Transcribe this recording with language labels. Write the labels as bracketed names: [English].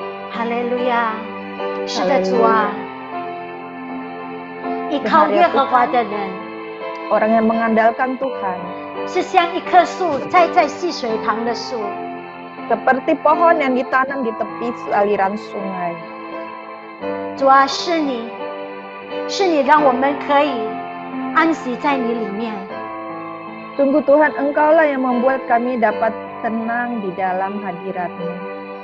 [Chinese] 哈利路亚，是的主啊，依靠耶和华的人， [Indonesian] orang yang mengandalkan Tuhan [Chinese] 是像一棵树栽在溪水旁的树， [Indonesian] seperti pohon yang ditanam di tepi aliran sungai. [Chinese] 主啊，是你让我们可以安息在你里面。 [Indonesian] Sungguh Tuhan, Engkaulah yang membuat kami dapat tenang di dalam hadirat-Mu.